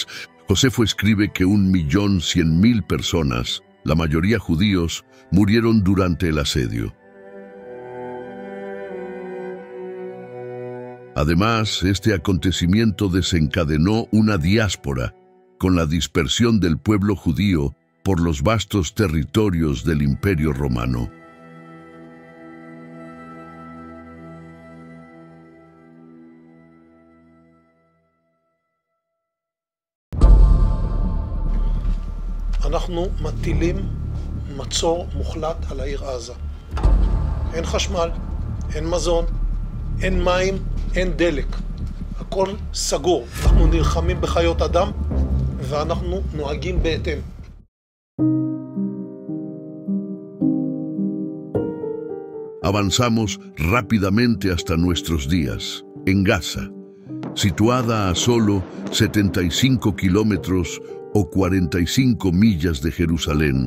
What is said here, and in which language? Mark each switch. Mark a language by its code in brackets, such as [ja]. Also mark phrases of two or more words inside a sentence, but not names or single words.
[es] Josefo escribe que 1.100.000 personas, la mayoría judíos, murieron durante el asedio. Además, este acontecimiento desencadenó una diáspora, con la dispersión del pueblo judío por los vastos territorios del Imperio Romano. [he] אנחנו מטילים מצור מוחלט על העיר עזה. אין חשמל, אין מזון, אין מים, אין דלק. הכל סגור. אנחנו נלחמים בחיות אדם ואנחנו נוהגים בהתאם. [es] Avanzamos rápidamente hasta nuestros días, en Gaza, situada a solo 75 kilómetros o 45 millas de Jerusalén.